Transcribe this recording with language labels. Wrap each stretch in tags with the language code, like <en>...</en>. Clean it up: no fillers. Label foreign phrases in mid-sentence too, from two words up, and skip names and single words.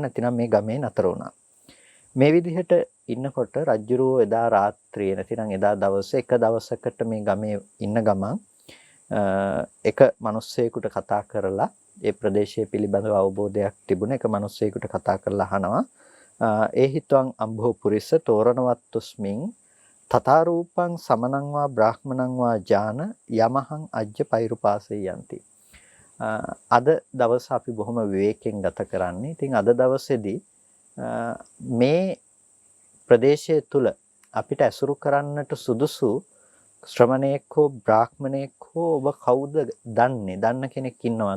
<si>නැතිනම් මේ ගමේ නතර වුණා. මේ විදිහට ඉන්නකොට රජුරෝ එදා රාත්‍රියේ නැතිනම් එදා දවසේ එක දවසකට මේ ගමේ ඉන්න ගමන් එක මිනිස්සෙකුට කතා කරලා ඒ ප්‍රදේශයේ පිළිබඳව අවබෝධයක් තිබුණ එක මිනිස්සෙකුට කතා කරලා අහනවා ඒ</si> <pi>හිතවං අම්භෝ පුරිස තෝරණවත්තුස්මින් තථා රූපං සමනං වා බ්‍රාහ්මණං වා ඥාන යමහං අජ්ජ පෛරුපාසේ යන්ති.</pi> <si>අද දවස අපි බොහොම විවේකයෙන් ගත කරන්නේ. ඉතින් අද දවසේදී මේ ප්‍රදේශය තුල අපිට ඇසුරු කරන්නට සුදුසු ශ්‍රමණයෙක් හෝ බ්‍රාහ්මණයෙක් හෝ ඔබ කවුද දන්න කෙනෙක් ඉන්නවද?</si>